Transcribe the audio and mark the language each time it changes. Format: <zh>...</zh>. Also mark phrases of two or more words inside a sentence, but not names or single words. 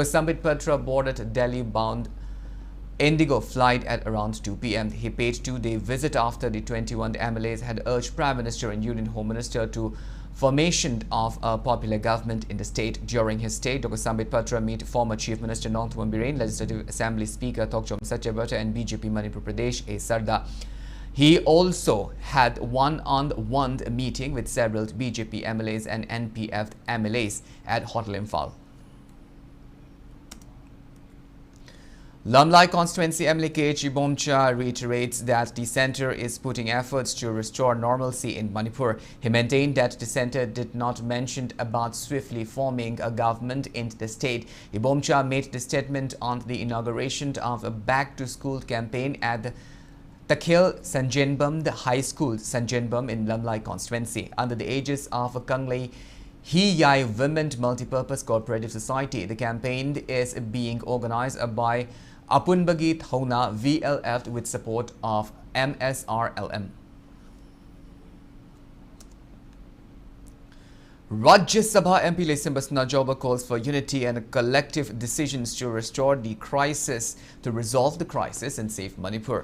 <en>Sambit Patra boarded Delhi-bound Indigo flight at around 2 p.m. He paid two-day visit after the 21 MLAs had urged Prime Minister and Union Home Minister to formation of a popular government in the state. During his stay, Dr. Sambit Patra met former Chief Minister Nongthuam Biren, Legislative Assembly Speaker Thokchom Satyabhata and BJP Manipur Pradesh A. Sarda. He also had one-on-one meeting with several BJP MLAs and NPF MLAs at Hotel Imphal. Lamlai constituency MLA KH Bomcha reiterates that the centre is putting efforts to restore normalcy in Manipur. He maintained that the centre did not mention about swiftly forming a government in the state. Bomcha made the statement on the inauguration of a back-to-school campaign at the Takhil Sanjenbam, the high school Sanjenbam in Lamlai constituency. Under the aegis of a Kanglei Hiyai Women Multipurpose Cooperative Society, the campaign is being organized by Apunbagi Thauna VLF with support of MSRLM. Rajya Sabha MP Leximbasna Jauba calls for unity and collective decisions to restore the crisis, to resolve the crisis and save Manipur.</en>